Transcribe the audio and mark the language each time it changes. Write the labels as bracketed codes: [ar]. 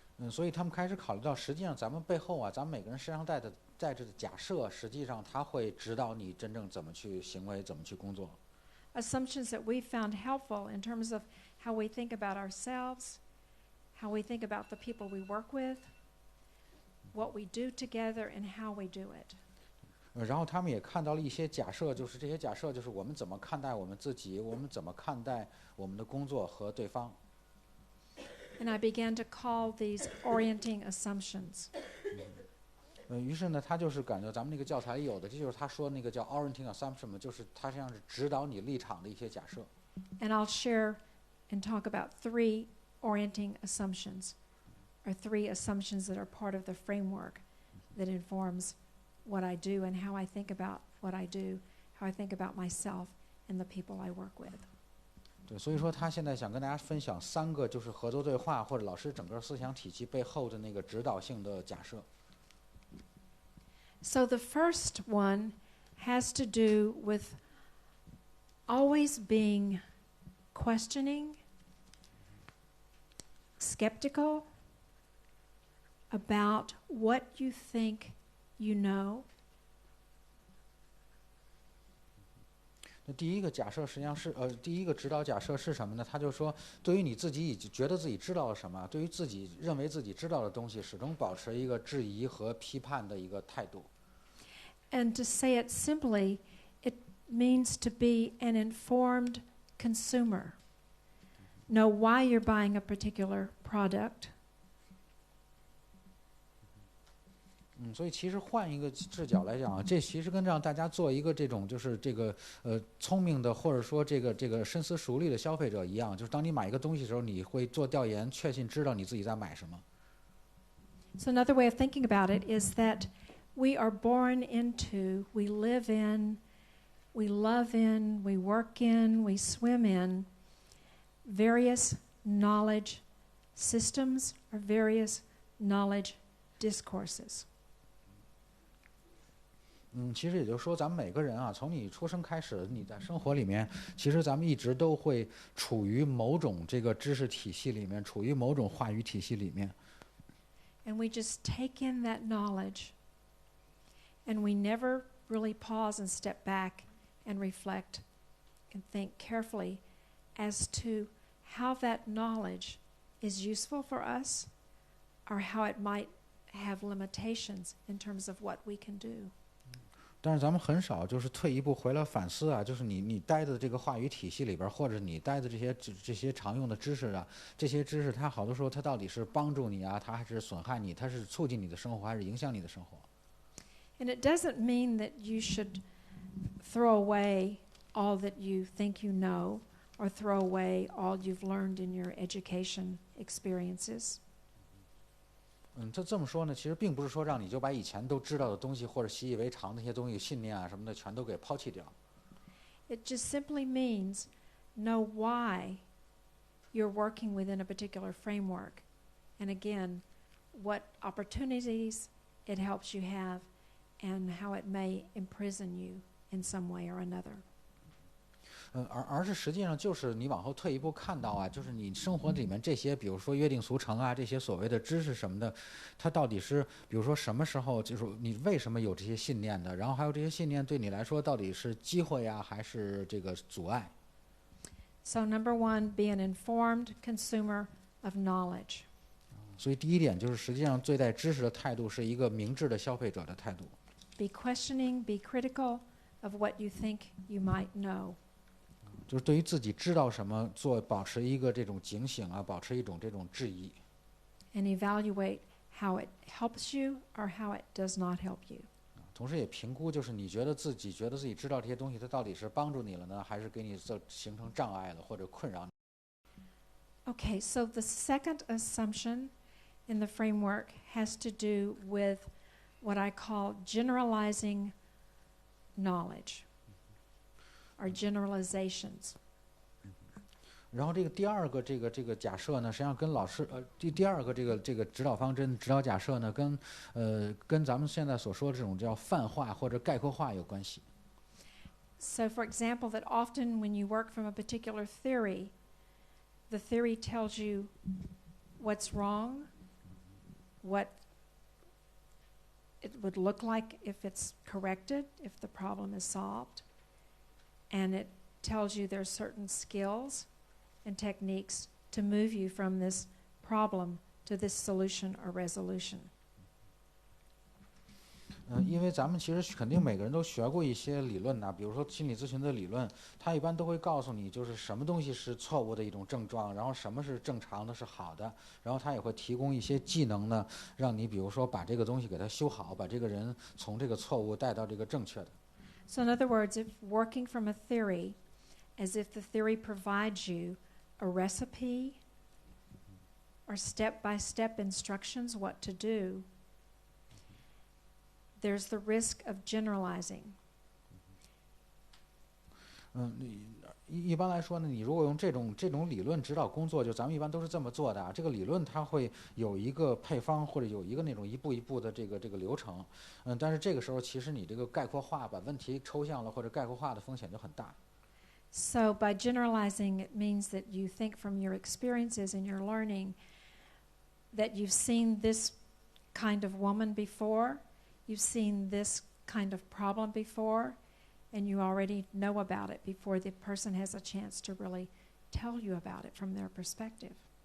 [zh] 所以他们开始考虑到，实际上咱们背后啊，咱们每个人身上带着的假设，实际上它会指导你真正怎么去行为，怎么去工作。 [en] Assumptions that we found helpful in terms of how we think about ourselves, how we think about the people we work with, what we do together, and how we do it. [zh] 然后他们也看到了一些假设，就是这些假设就是我们怎么看待我们自己，我们怎么看待我们的工作和对方。 [en] And I began to call these orienting assumptions. [zh] 于是呢，他就是感觉咱们那个教材里有的，这就是他说那个叫 orienting assumption 嘛，就是它实际上是指导你立场的一些假设。 [en] And I'll share and talk about 3 orienting assumptions, or 3 assumptions that are part of the framework that informs what I do and how I think about what I do, how I think about myself and the people I work with. [zh] 对，所以说他现在想跟大家分享3个，就是合作对话或者老师整个思想体系背后的那个指导性的假设。 [en] So the first one has to do with always being questioning, skeptical about what you think you know. [zh] 那第一个假设实际上是第一个指导假设是什么呢？他就说，对于你自己已经觉得自己知道了什么，对于自己认为自己知道的东西，始终保持一个质疑和批判的一个态度。 [en] And to say it simply, it means to be an informed consumer. Know why you're buying a particular product. [zh] 所以其实换一个视角来讲啊，这其实跟让大家做一个这种就是这个聪明的或者说这个深思熟虑的消费者一样，就是当你买一个东西的时候，你会做调研，确信知道你自己在买什么。 [en] So another way of thinking about it is that we are born into, we live in, we love in, we work in, we swim in various knowledge systems or various knowledge discourses. [zh] 其实也就是说，咱们每个人啊，从你出生开始，你在生活里面，其实咱们一直都会处于某种这个知识体系里面，处于某种话语体系里面。 [en] And we just take in that knowledge, and we never really pause and step back and reflect and think carefully as to how that knowledge is useful for us or how it might have limitations in terms of what we can do. [zh] 但是咱们很少就是退一步回来反思啊，就是你待的这个话语体系里边，或者你待的这些常用的知识啊，这些知识它好多时候它到底是帮助你啊，它还是损害你，它是促进你的生活还是影响你的生活？ [en] And it doesn't mean that you should throw away all that you think you know or throw away all you've learned in your education experiences. [zh] 这么说呢，其实并不是说让你就把以前都知道的东西或者习以为常的那些东西、信念啊什么的全都给抛弃掉。 [en] It just simply means know why you're working within a particular framework. And again, what opportunities it helps you have and how it may imprison you in some way or another. [zh] 而是实际上就是你往后退一步看到啊，就是你生活里面这些，比如说约定俗成啊，这些所谓的知识什么的，它到底是比如说什么时候，就是你为什么有这些信念的，然后还有这些信念对你来说到底是机会呀，还是这个阻碍？ [en] So number one, be an informed consumer of knowledge. [zh] 所以第一点就是实际上对待知识的态度是一个明智的消费者的态度。 [en] Be questioning, be critical of what you think you might know. [zh] 就是对于自己知道什么保持一个这种警醒啊，保持一种这种质疑。 [en] And evaluate how it helps you or how it does not help you. [zh] 同时也评估，就是你觉得自己知道这些东西，它到底是帮助你了呢，还是给你形成障碍了或者困扰你？ [en] Okay, so the second assumption in the framework has to do with what I call generalizing knowledge or generalizations. [zh] 然后这个第二个这个假设呢，实际上跟老师第二个这个指导方针、指导假设呢，跟咱们现在所说的这种叫泛化或者概括化有关系。 [en] So for example, that often when you work from a particular theory, the theory tells you what's wrong, what it would look like if it's corrected, if the problem is solved, and it tells you there's certain skills and techniques to move you from this problem to this solution or resolution. [zh] 因为咱们其实肯定每个人都学过一些理论呐，比如说心理咨询的理论，它一般都会告诉你，就是什么东西是错误的一种症状，然后什么是正常的、是好的，然后它也会提供一些技能呢，让你比如说把这个东西给它修好，把这个人从这个错误带到这个正确的。 [en] So in other words, if working from a theory, as if the theory provides you a recipe or step-by-step instructions what to do, there's the risk of generalizing. [zh] 一般来说呢，你如果用这种理论指导工作，就咱们一般都是这么做的啊。这个理论它会有一个配方或者有一个那种一步一步的这个流程，但是这个时候其实你这个概括化把问题抽象了或者概括化的风险就很大。 [en] So by generalizing, it means that you think from your experiences and your learning that you've seen this kind of woman before, you've seen this kind of problem before, and you already know about it before the person has a chance to really tell you about it from their perspective.